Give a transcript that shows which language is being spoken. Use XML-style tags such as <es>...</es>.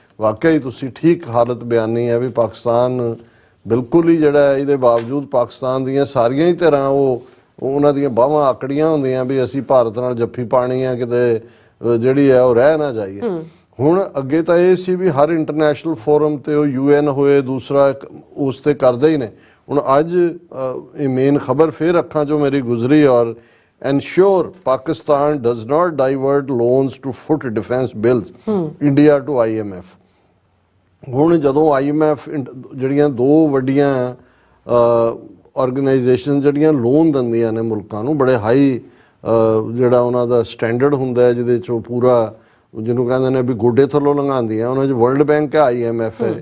<pa>ਵਾਕਿਆ ਹੀ ਤੁਸੀਂ ਠੀਕ ਹਾਲਤ ਬਿਆਨੀ ਹੈ ਵੀ ਪਾਕਿਸਤਾਨ ਬਿਲਕੁਲ ਹੀ ਜਿਹੜਾ ਇਹਦੇ ਬਾਵਜੂਦ ਪਾਕਿਸਤਾਨ ਦੀਆਂ ਸਾਰੀਆਂ ਹੀ ਤਰ੍ਹਾਂ ਉਹਨਾਂ ਦੀਆਂ ਬਾਹਾਂ ਆਕੜੀਆਂ ਹੁੰਦੀਆਂ ਵੀ ਅਸੀਂ ਭਾਰਤ ਨਾਲ ਜੱਫੀ ਪਾਣੀ ਆ ਕਿਤੇ ਜਿਹੜੀ ਹੈ ਉਹ ਰਹਿ ਨਾ ਜਾਈਏ। ਹੁਣ ਅੱਗੇ ਤਾਂ ਇਹ ਸੀ ਵੀ ਹਰ ਇੰਟਰਨੈਸ਼ਨਲ ਫੋਰਮ ਤੇ ਉਹ UN ਹੋਏ ਦੂਸਰਾ ਉਸ ਤੇ ਕਰਦੇ ਹੀ ਨੇ। ਹੁਣ ਅੱਜ ਇਹ ਮੇਨ ਖਬਰ ਫਿਰ ਅੱਖਾਂ ਚੋਂ ਮੇਰੀ ਗੁਜ਼ਰੀ ਔਰ</pa> <en>ensure Pakistan does not divert loans to foot defense bills India to IMF।</en> <pa>ਹੁਣ ਜਦੋਂ IMF ਜਿਹੜੀਆਂ ਦੋ ਵੱਡੀਆਂ ਆਰਗੇਨਾਈਜੇਸ਼ਨ ਜਿਹੜੀਆਂ ਲੋਨ ਦਿੰਦੀਆਂ ਨੇ ਮੁਲਕਾਂ ਨੂੰ ਬੜੇ ਹਾਈ ਜਿਹੜਾ ਉਹਨਾਂ ਦਾ ਸਟੈਂਡਰਡ ਹੁੰਦਾ ਹੈ ਜਿਹਦੇ 'ਚ ਉਹ ਪੂਰਾ ਜਿਹਨੂੰ ਕਹਿੰਦੇ ਨੇ ਵੀ ਗੋਡੇ ਥੱਲੋਂ ਲੰਘਾਉਂਦੀਆਂ ਉਹਨਾਂ 'ਚ ਵਰਲਡ ਬੈਂਕ ਹੈ IMF ਹੈ।</pa>